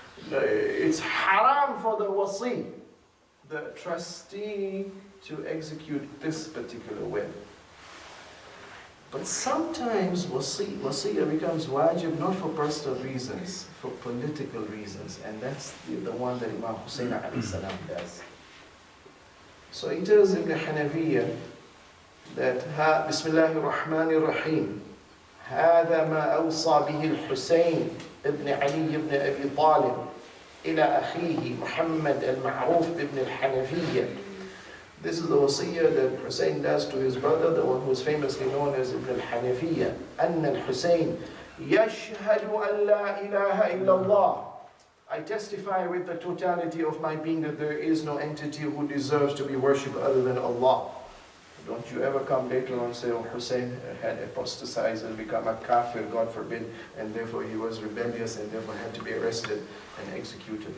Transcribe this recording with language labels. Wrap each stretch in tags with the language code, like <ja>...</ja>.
<en>It's haram for the wasi, the trustee, to execute this particular will. But sometimes wasiyyah becomes wajib not for personal reasons, for political reasons, and that's the one that Imam Hussein alayhi salam does. So he tells Ibn Hanafiya that Bismillahir Rahmanir Rahim,</en> <ar>هذا ما أوصى به الحسين ابن علي ابن أبي طالب إلى أخيه محمد المعروف ابن الحنفية.</ar> <en>This is the wasiyyah that Hussein does to his brother, the one who is famously known as Ibn al-Hanafiyya.</en> <ar>أن الحسين يشهد أن لا إله إلا الله.</ar> <en>I testify with the totality of my being that there is no entity who deserves to be worshipped other than Allah. Don't you ever come later on and say, oh, Hussein had apostatized and become a kafir, God forbid, and therefore he was rebellious and therefore had to be arrested and executed.</en>